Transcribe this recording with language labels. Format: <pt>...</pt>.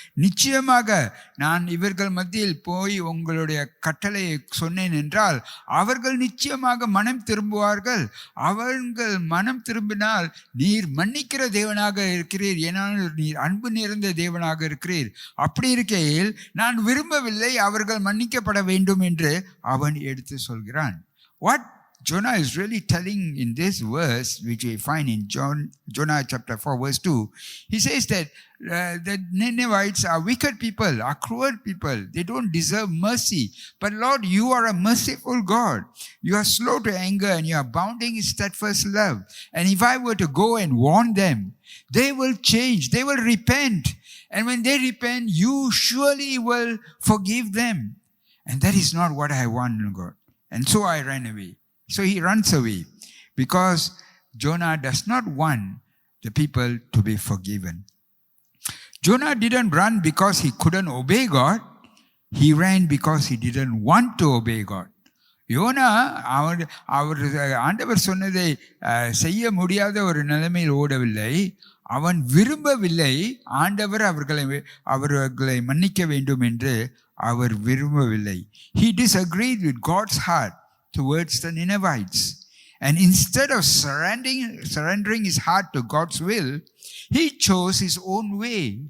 <ta>நிச்சயமாக நான் இவர்கள் மத்தியில் போய் உங்களுடைய கட்டளையை சொன்னேன் என்றால் அவர்கள் நிச்சயமாக மனம் திரும்புவார்கள். அவர்கள் மனம் திரும்பினால் நீர் மன்னிக்கிற தேவனாக இருக்கிறீர், ஏனால் நீர் அன்பு நிறைந்த தேவனாக இருக்கிறீர். அப்படி இருக்கையில் நான் விரும்பவில்லை அவர்கள் மன்னிக்கப்பட வேண்டும் என்று அவன் எடுத்து சொல்கிறான்.</ta> <en>What Jonah is really telling in this verse, which we find in Jonah chapter 4 verse 2, he says that the Ninevites are wicked people, are cruel people. They don't deserve mercy. But Lord, you are a merciful God. You are slow to anger and you are abounding in steadfast love. And if I were to go and warn them, they will change, they will repent. And when they repent, you surely will forgive them. And that is not what I want, God. And so I ran away. So he runs away because Jonah does not want the people to be forgiven. Jonah didn't run because he couldn't obey God. He ran because he didn't want to obey God.</en> <ta>YONO அவர் ஆண்டவர் சொன்னதை செய்ய முடியாத ஒரு நிலைமையில் ஓடவில்லை. அவன் விரும்பவில்லை ஆண்டவர் அவர்களை மன்னிக்க வேண்டும் என்று அவர் விரும்பவில்லை.</ta> <en>He disagreed with God's heart towards the Ninevites. And instead of surrendering his heart to God's will, he chose his own way.</en>